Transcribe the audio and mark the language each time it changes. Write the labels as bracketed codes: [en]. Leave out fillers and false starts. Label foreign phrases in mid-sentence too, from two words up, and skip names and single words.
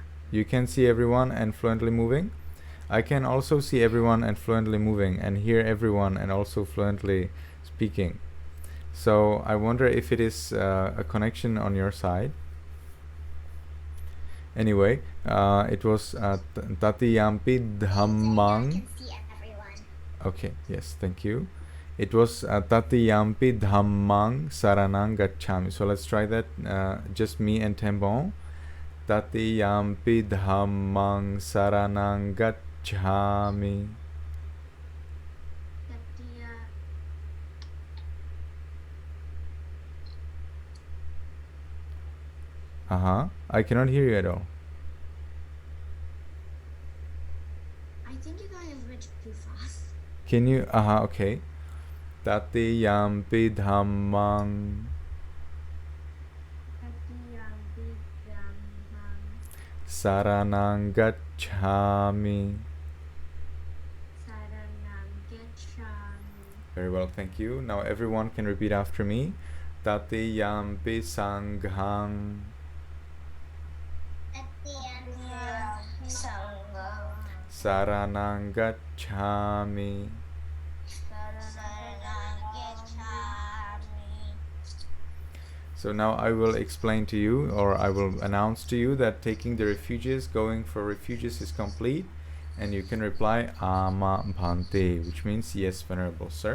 [en] You can see everyone and fluently moving. I can also see everyone and fluently moving and hear everyone and also fluently speaking. So I wonder if it is a connection on your side. Anyway, it was [pi] tatiyampi dhammang. [en] I can see everyone. Okay, yes, thank you. It was [pi] tatiyampi dhammang saranang gacchami. [en] So let's try that, just me and Tembon. [pi] Tatiyampi dhammang saranang gacchami. [en] I cannot hear you at all. I think you're going a bit too fast. Can you? Okay. [pi] Tatiyampi dhammang saranang gacchami. [en] Very well, thank you. Now everyone can repeat after me. [pi] Tatiyampi sanghang saranang gacchami. [en] So now I will explain to you, or I will announce to you, that taking the refuges, going for refuges is complete, and you can reply [pi] ama bhante, [en] which means yes, venerable sir.